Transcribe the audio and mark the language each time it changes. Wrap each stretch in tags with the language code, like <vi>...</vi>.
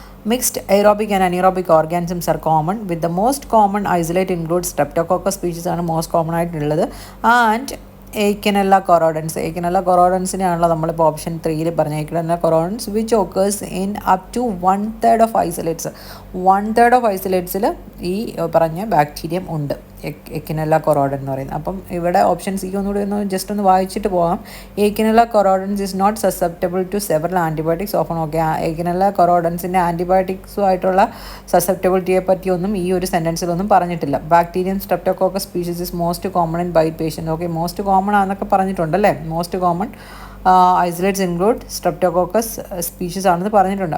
<en>Mixed aerobic and anaerobic organisms are common, with the most common isolate includes Streptococcus species ആണ് most common</en> <ml>ആയിട്ടുള്ളത്,</ml> <en>and Eikenella corrodensനെയാണല്ലോ</en> <ml>നമ്മളിപ്പോൾ option 3 പറഞ്ഞ</ml> <en>Eikenella corrodens which occurs in up to 1/3 of isolates. 1/3 of isolates</en> <ml>ഈ പറഞ്ഞ bacterium ഉണ്ട്, Eikenella corrodens എന്ന് പറയുന്നത്. അപ്പം ഇവിടെ ഓപ്ഷൻ സി ഒന്നുകൂടി ജസ്റ്റ് ഒന്ന് വായിച്ചിട്ട് പോകാം.</ml> <en>Eikenella corrodens is not susceptible to several antibiotics often.</en> <ml>Okay, Eikenella corrodensൻ്റെ ആൻറ്റിബയോട്ടിക്സുമായിട്ടുള്ള സസെപ്റ്റബിലിറ്റിയെ പറ്റിയൊന്നും ഈ ഒരു സെൻറ്റൻസിലൊന്നും പറഞ്ഞിട്ടില്ല.</ml> <en>Bacterium streptococcus species is most common in bite patient. Okay, most common</en> <ml>ആണെന്നൊക്കെ പറഞ്ഞിട്ടുണ്ടല്ലേ.</ml> <en>most common isolates include streptococcus species</en> <ml>ആണെന്ന് പറഞ്ഞിട്ടുണ്ട്.</ml>